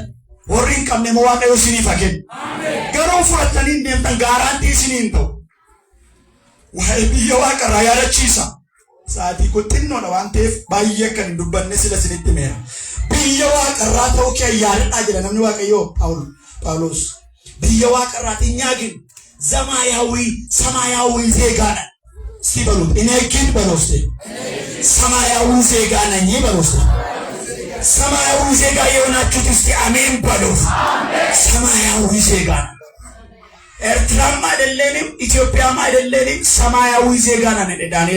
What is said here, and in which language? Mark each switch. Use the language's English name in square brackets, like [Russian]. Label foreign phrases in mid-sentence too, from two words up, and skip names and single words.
[Oromo] Warri hin qabne immoo Waaqayyo isiniif haa kennu. Garuu fudhattanii hin deemtan gaaraantii isiniin ta'u. Waa'ee biyya Waaqarraa yaadachiisa. Saatii kuttinnoodha waan ta'eef baay'ee kan hin dubbanne sila isinitti meera. Biyya Waaqarraa ta'uu kee yaadadhaa jedha namni Waaqayyoo Phaawulos. Biyya Waaqarraatiin nyaagin [Amharic] ሰማያዊ ዜጋ ነን። እስቲ በሉት እኔ ግን በሎስቴ ሰማያዊ ዜጋ ነኝ በሎስቴ ሰማያዊ ዜጋ የሆናችሁት እስቲ አሜን በሉት። ሰማያዊ ዜጋ ነን። ኤርትራም አይደለንም ኢትዮጵያም አይደለንም ሰማያዊ ዜጋ ነን። ዳንኤል